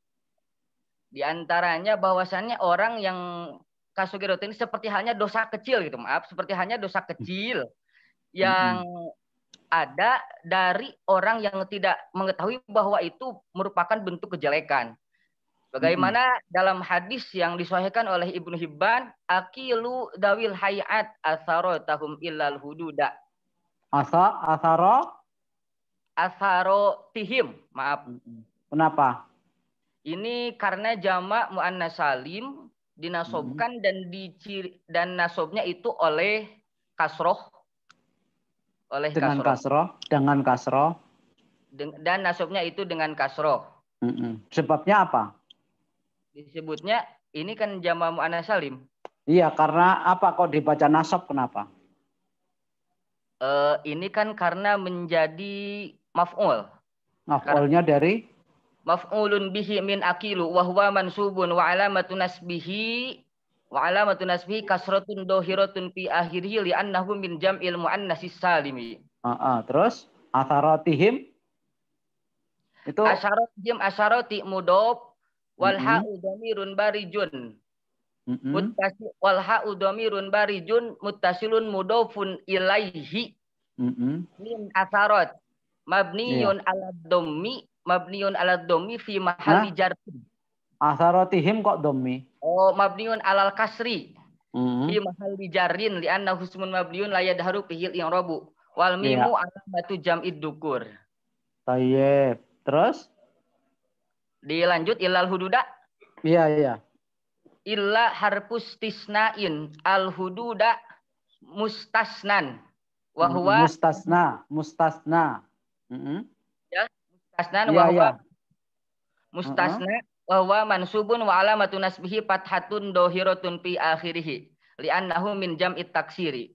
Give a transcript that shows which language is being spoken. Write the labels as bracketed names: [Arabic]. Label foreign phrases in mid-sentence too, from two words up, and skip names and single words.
[Indonesian] Di antaranya bahwasannya orang yang kasugirotin seperti halnya dosa kecil gitu, seperti halnya dosa kecil yang ada dari orang yang tidak mengetahui bahwa itu merupakan bentuk kejelekan. Bagaimana dalam hadis yang disahihkan oleh Ibnu Hibban, [Arabic] أقيلوا ذوي الهيئات عثراتهم إلا الحدود. [Indonesian] Asarotihim, maaf. Kenapa? Ini karena jamak [Arabic] مؤنث سالم [Indonesian] dinasobkan dan nasobnya itu oleh kasroh. Dengan kasroh. Dan nasobnya itu dengan kasroh. Sebabnya apa? Disebutnya ini kan jamak [Arabic] مؤنث سالم. [Indonesian] Iya, karena apa kok dibaca nasab, kenapa? Ini kan karena menjadi maf'ul. Maf'ulnya dari? [Arabic] مفعول به من أقيلوا وهو منصوب وعلامة نصبه كسرة ظاهرة في آخره لأنه من جمع المؤنث السالم. [Indonesian] Terus asaratihim itu [Arabic] عثرات مضاف والهاء ضمير بارز. والهاء ضمير بارز متصل مضاف إليه. من عثرات مبني على ضم في محل جر. [Indonesian] Asaratihim kok dhammi? [Arabic] Oh, مبني على الكسر. في محل جر لأن husmun مبني لا يظهر فيه الإعراب والميم علامة جمع الذكور. Tayyib. [Indonesian] Terus? Dilanjut [Arabic] إلا الحدود. [Indonesian] Iya. [Arabic] إلا حرف استثناء الحدود مستثنى. وهو mustasna. Ya, مستثنى وهو مستثنى وهو منصوب وعلامة نصبه فتحة ظاهرة في آخره لأنه من جمع التكسير.